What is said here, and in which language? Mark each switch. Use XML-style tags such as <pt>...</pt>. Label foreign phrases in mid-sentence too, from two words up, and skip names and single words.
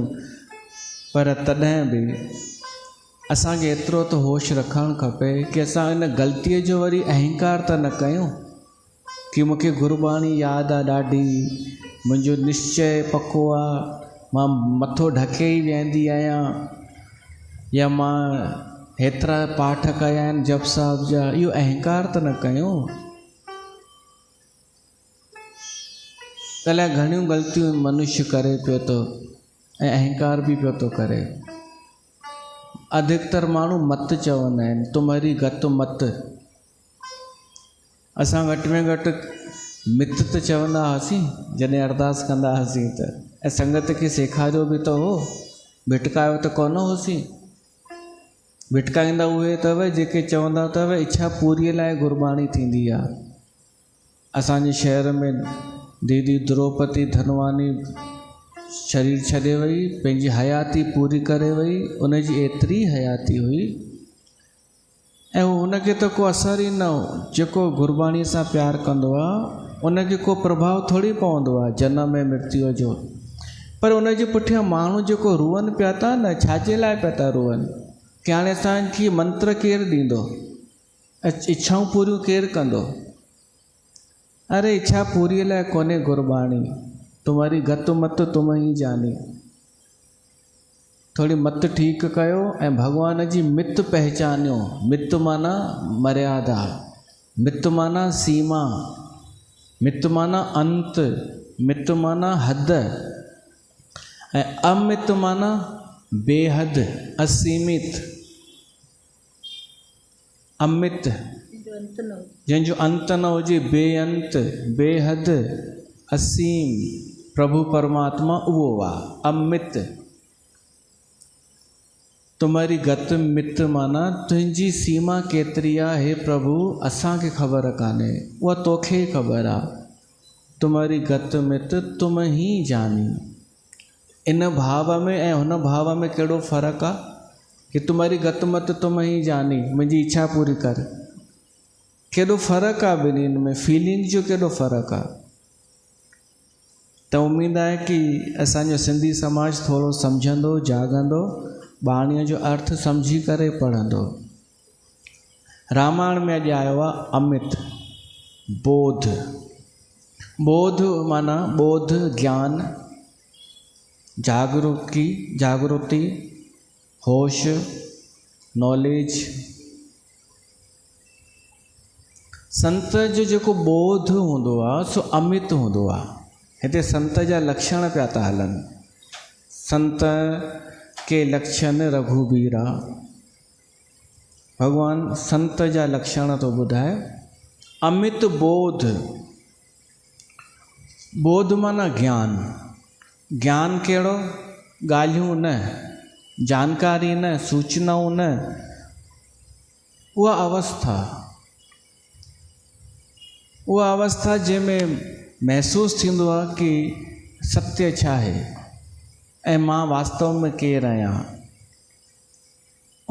<sd>पर तॾहिं बि असांखे एतिरो त होश रखणु खपे कि असां इन ग़लतीअ जो वरी अहंकार त न कयूं कि मूंखे गुरबाणी यादि आहे ॾाढी, मुंहिंजो निश्चय पको आहे, मां मथो ढके ई वेंदी आहियां, या मां हेतिरा पाठ कया आहिनि जप साहिब जा। इहो अहंकार त न कयूं। अलाए घणियूं ग़लतियूं मनुष्य करे पियो थो ऐं अहंकार बि पियो थो करे। अधिकतर माण्हू मत चवंदा आहिनि,</sd> <hi>तुम्हारी गत मत।</hi> <sd>असां घटि में घटि मित त चवंदा हुआसीं जॾहिं अरदास कंदा हुआसीं त, ऐं संगत खे सेखारियो बि त हो, भिटकायो त कोन होसीं। भिटकाईंदा उहे अथव जेके चवंदा अथव इच्छा पूरीअ लाइ गुरबाणी थींदी आहे। असांजे शहर में दीदी द्रौपदी धनवानी शरीर छॾे वई, पंहिंजी हयाती पूरी करे वई। उनजी एतिरी हयाती हुई ऐं उनखे त को असर ई न हो। जेको गुरबाणीअ सां प्यारु कंदो आहे उनखे को प्रभाव थोरी पवंदो आहे जनम ऐं मृत्युअ जो। पर उनजे पुठियां माण्हू जेको रुअनि पिया था न, छाजे लाइ पिया था रुअनि? कि हाणे असांखे मंत्र केरु ॾींदो, इच्छाऊं पूरियूं केरु कंदो? अरे इच्छा पूरीअ लाइ कोन्हे गुरबाणी,</sd> <hi>तुम्हारी गत मत तुम ही जानी।</hi> <sd>थोड़ी मत ठीकु कयो ऐं भॻवान जी मित पहचानियो। मित माना मर्यादा, मित माना सीमा, मित माना अंत, मित माना हद, ऐं अमित माना बेहद, असीमित। अमित जंहिंजो अंत न हुजे, बेअंत, बेहद, असीम। प्रभु परमात्मा उहो आहे अमित।</sd> <hi>तुम्हारी गत मित</hi> <sd>माना तुंहिंजी सीमा केतिरी आहे हे प्रभु असांखे ख़बर कान्हे, उहा तोखे ख़बर आहे।</sd> <hi>तुम्हारी गत मित तुम ही जानी।</hi> <sd>इन भाव में ऐं हुन भाव में कहिड़ो फ़र्क़ु आहे कि</sd> <hi>तुम्हारी गत मत तुम ही जानी,</hi> <sd>मुंहिंजी इच्छा पूरी कर। केॾो फ़र्क़ु आहे ॿिन्हिनि में, फीलिंग जो केॾो फ़र्क़ु आहे। त उमेद आहे कि असांजो सिंधी समाज थोरो सम्झंदो, जाॻंदो, बाणीअ जो अर्थ सम्झी करे पढ़ंदो। रामायण में अॼु आयो आहे अमित बोध। बोध माना बोध ज्ञान, जागृति, होश, नॉलेज। संत जो जेको बोध हूंदो आहे सो अमित हूंदो आहे। हिते संत जा लक्षण पिया था हलनि।</sd> <hi>संत के लक्षण रघुबीरा।</hi> <sd>भगवान संत जा लक्षण तो ॿुधाए। अमित बोध, बोध माना ज्ञान। ज्ञान कहिड़ो? ॻाल्हियूं न, जानकारी न, सूचनाऊं न, उहा अवस्था जंहिंमें महसूसु थींदो आहे कि सत्य छा आहे ऐं मां वास्तव में केरु आहियां।</sd>